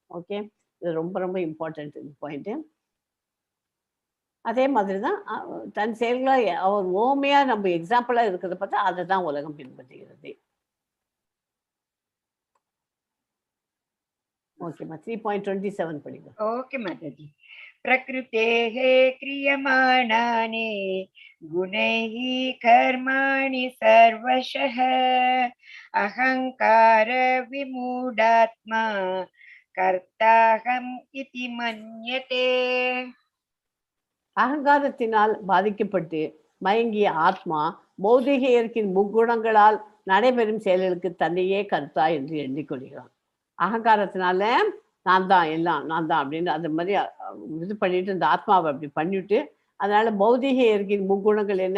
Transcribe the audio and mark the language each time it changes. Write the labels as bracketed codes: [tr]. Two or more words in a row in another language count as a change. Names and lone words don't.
[ta] ஓகே, இது ரொம்ப ரொம்ப இம்பார்ட்டன்ட் இந்த பாயிண்ட்டு. அதே மாதிரி தான் தன் செயல்களை அவர் ஓமையாக நம்ம எக்ஸாம்பிளாக இருக்கிறத பார்த்தா அதை தான் உலகம் பின்பற்றுகிறது. ஓகேம்மா, 3.27 படிங்க. ஓகே மாதாஜி. [sa] प्रकृतेः क्रियमाणानि गुणैः कर्माणि सर्वशः अहङ्कार विमूढात्मा कर्ताहम् इति मन्यते. [ta] அகங்காரத்தினால் பாதிக்கப்பட்டு மயங்கிய ஆத்மா பௌதிக இயற்கையின் முக்குணங்களால் நடைபெறும் செயல்களுக்கு தன்னையே கர்த்தா என்று எண்ணிக்கொள்கிறான். அகங்காரத்தினால நான் தான் எல்லாம் நான் தான் அப்படின்னு அது மாதிரி இது பண்ணிட்டு இந்த ஆத்மாவை அப்படி பண்ணிவிட்டு, அதனால பௌதிக இயற்கையின் முக்குணங்கள் என்ன?